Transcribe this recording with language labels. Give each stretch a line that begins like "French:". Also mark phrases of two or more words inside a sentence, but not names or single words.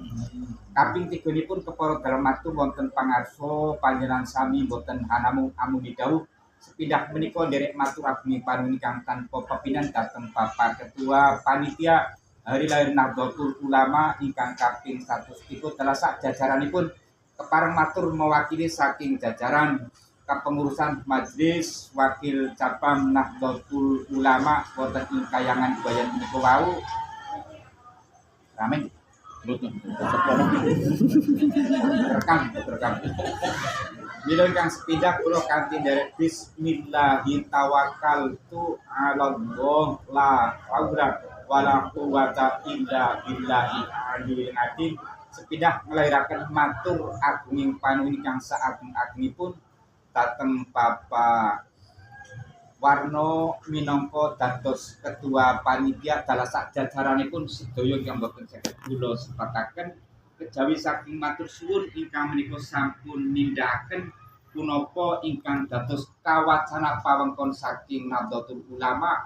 Javanese: Kaping 3nipun kepara dalem matur wonten pangarsa panjenengan sami boten hanamung amuni dawuh sepindah menika nderek matur ageng panuwun ingkang tanpa pepindhan dhateng
Indonesian: Bapak Ketua Panitia Hari Lahir
Javanese: Nahdlatul Ulama ingkang kaping 103 telasak jajaranipun kepareng matur mewakili saking jajaran kepengurusan majelis wakil cabang Nahdlatul Ulama wonten ing kayangan bayan menika wau ramen rekam mila ingkang sepindah kula kanthi nderek
Arabic: بسم الله توكلت على الله لا حول ولا قوة إلا بالله العلي العظيم
Javanese: sepindah nglahiraken matur agunging panuwun ingkang saageng-agengipun dhateng Bapak Warno minangka dados
Indonesian: ketua panitia
Javanese: dalasak jajaranipun sedaya ingkang boten saged kula sebataken kejawi saking matur suwun ingkang menika sampun nindakaken punapa ingkang dados kawacana pawengkon saking Nahdlatul Ulama